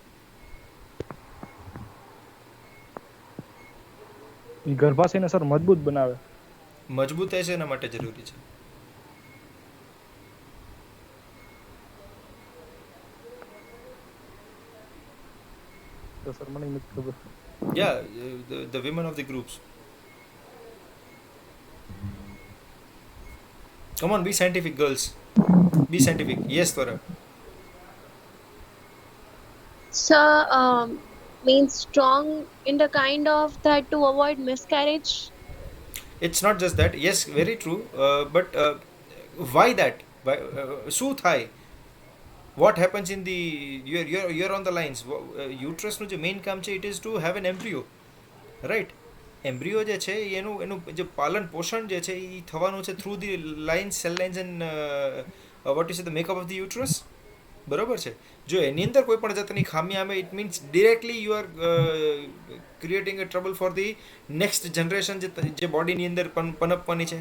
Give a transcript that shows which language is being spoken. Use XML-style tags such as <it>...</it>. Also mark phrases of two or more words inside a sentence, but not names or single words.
<gu>એ ગર્ભાશયને સર મજબૂત બનાવે. મજબૂત થાય છે એના માટે જરૂરી છે. તો સર મને નથી ખબર.</gu> <en>Yeah, the women of the groups. Come on, be scientific, girls. Be scientific. Yes, Tora. Sir, means strong in the kind of that to avoid miscarriage. It's not just that. Yes, very true. But why that? Why,</en> <gu>શું થાય?</gu> <en>What happens in the you're on the lines. Uterus</en> <gu>નું જે મેઇન કામ છે</gu> <en>it is to have an embryo, right?</en> <gu>એમ્બ્રિયો જે છે એનું જે પાલન પોષણ જે છે એ થવાનું છે</gu> <en>through the lines, cell lines and what is the makeup of the uterus.</en> <gu>બરાબર છે. જો એની અંદર કોઈ પણ જાતની ખામી આવે</gu> <en>it means directly you are creating a trouble for the next generation</en> <gu>જે બોડીની અંદર પનપવાની છે.</gu>